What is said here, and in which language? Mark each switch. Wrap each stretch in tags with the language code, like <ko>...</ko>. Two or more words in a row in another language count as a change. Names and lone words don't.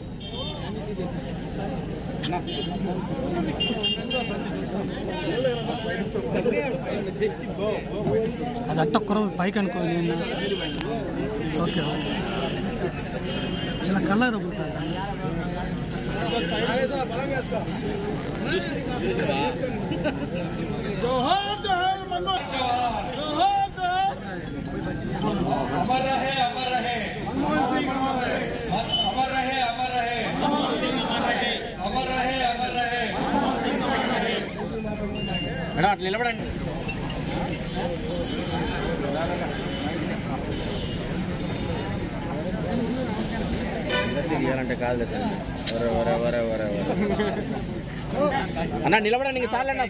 <te>అది అట్టొక్కరు పైకి అనుకోవాలి. ఓకే ఇలా కళ్ళ రొబ్బుతారు.</te> <hi>अमर रहे अमर रहे अमर रहे अमर रहे अमर रहे अमर रहे.</hi> <te>మేడం అట్లా నిలబడండి. తీయాలంటే కాదు అన్న నిలబడండి. ఇంక చాలు అన్న.</te>